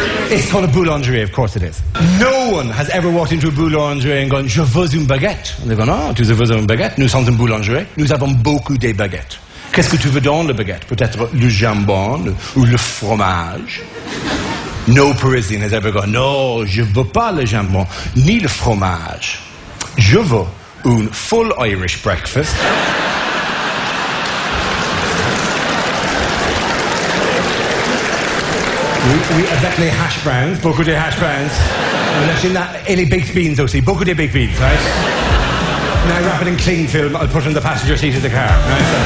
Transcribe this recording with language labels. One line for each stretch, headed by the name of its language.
English: It's called a boulangerie, of course it is. No one has ever walked into a boulangerie and gone,
French: je veux une baguette.
English: And they've gone, oh,
French: tu veux une baguette? Nous sommes une boulangerie. Nous avons beaucoup de baguettes. Qu'est-ce que tu veux dans la baguette? Peut-être le jambon ou le fromage?
English: No Parisian has ever gone, no,
French: je veux pas le jambon, ni le fromage. Je veux un
English: full Irish breakfast.
French: Oui, avec les hash browns, beaucoup de hash browns. Et les baked beans
English: aussi, beaucoup de baked beans, right? Now wrap it in cling film, I'll put it in the passenger seat of the car. Right, so.